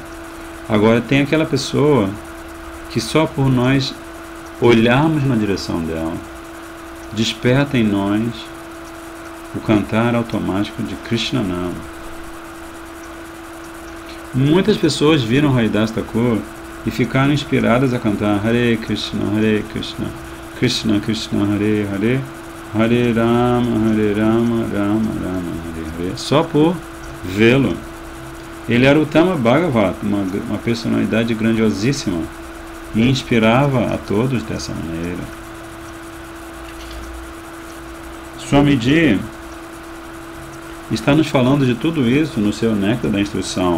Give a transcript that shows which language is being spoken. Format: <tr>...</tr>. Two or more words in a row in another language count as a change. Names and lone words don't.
<pt>Agora tem aquela pessoa que só por nós olharmos na direção dela, desperta em nós o cantar automático de Krishnanama. Muitas pessoas viram Haridas Thakur e ficaram inspiradas a cantar</pt> <sa>Hare Krishna, Krishna Krishna, Hare Hare, Hare Rama, Rama Rama, Hare Hare,</sa> <pt>só por vê-lo. Ele era o</pt> <sa>Uttama Bhagavat,</sa> <pt>uma personalidade grandiosíssima, e inspirava a todos dessa maneira. Swamiji está nos falando de tudo isso no seu Néctar da Instrução.</pt>